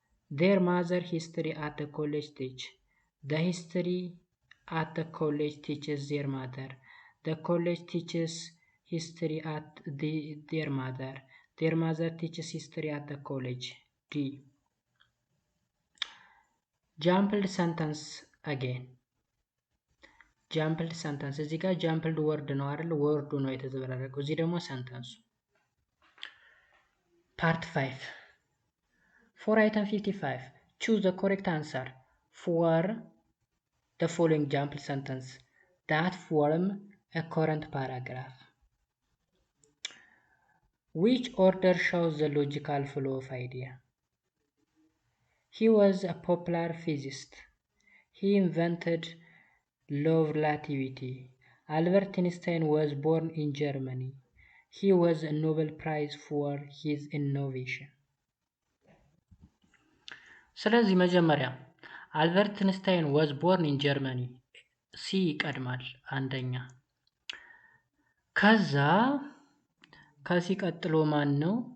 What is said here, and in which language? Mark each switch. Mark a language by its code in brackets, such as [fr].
[en] Their mother history at the college teach. The history at the college teaches their mother. The college teaches history at their mother. Their mother teaches history at the college. D. [am] ጃምፕልድ ሰንተንስ አጌን ጃምፕልድ ሰንተንስ እዚህ ጋር ጃምፕልድ ወርድ ነው አይደል? ወርዱ ነው የተዘበራረቀው። እዚህ ደግሞ ሰንተንሱ [en] Part 5. For item 55, choose the correct answer for the following example sentence that form a current paragraph. Which order shows the logical flow of idea? He was a popular physicist. He invented law of relativity. Albert Einstein was born in Germany. He was a Nobel Prize for his innovation. [am] ስለዚህ መጀመሪያ አልበርት ኢንስታይን [en] was born in Germany [am] ሲ ይቀድማል አንደኛ። ከዛ ከሲ ቀጥሎ ማን ነው?